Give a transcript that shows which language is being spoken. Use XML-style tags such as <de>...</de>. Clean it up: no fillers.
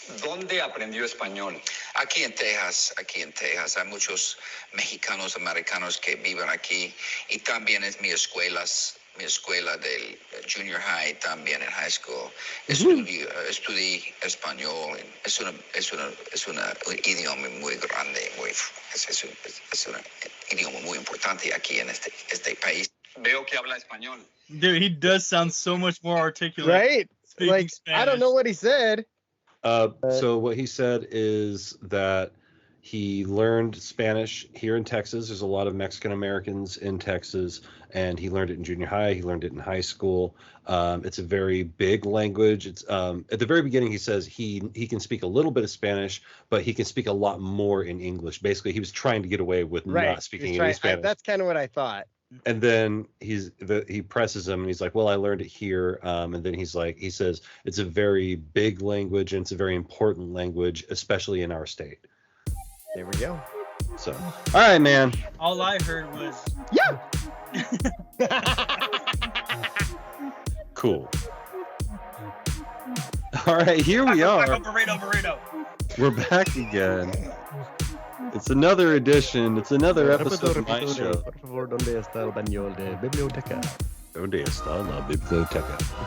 <es>¿Dónde aprendió español? Aquí en Texas. Hay muchos mexicanos americanos que viven aquí y también es mi escuela del junior high, también en high school. Estudié español. Es un idioma muy grande, es un idioma muy importante aquí en este país. Veo que habla español.</es> <en>Dude, he does sound so much more articulate. Right? Like, Spanish. I don't know what he said. So what he said is that he learned Spanish here in Texas. There's a lot of Mexican Americans in Texas, and he learned it in junior high. He learned it in high school. It's a very big language. It's at the very beginning, he says he can speak a little bit of Spanish, but he can speak a lot more in English. Basically, he was trying to get away with not speaking any Spanish. That's kind of what I thought. And then he presses him, and he's like, "Well, I learned it here." And then he says it's a very big language, and it's a very important language, especially in our state. There we go. So, all right, man. All I heard was Cool. All right, here we are. Burrito. We're back again. It's another edition. It's another episode of my show.</en> <es>Por favor, ¿dónde está el baño de biblioteca? ¿Dónde está la biblioteca?</es>